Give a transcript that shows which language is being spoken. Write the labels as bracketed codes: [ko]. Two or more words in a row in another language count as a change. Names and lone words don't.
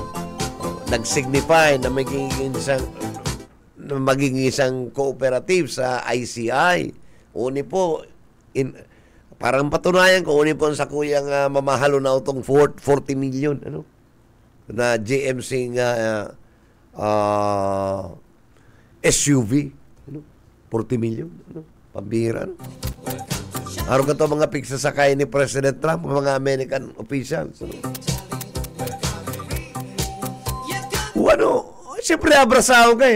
[tl] Nag-signify na maging isang cooperative sa ICI. [bik] Uni po, parang patunayan ko, uni po sa kuyang mamahalo na itong 40 million, na GMC SUV. 40 million, pambira, Araw ka ito mga pigsasakay ni President Trump, mga [en] American officials. [tl] Siyempre abrasaw ka eh.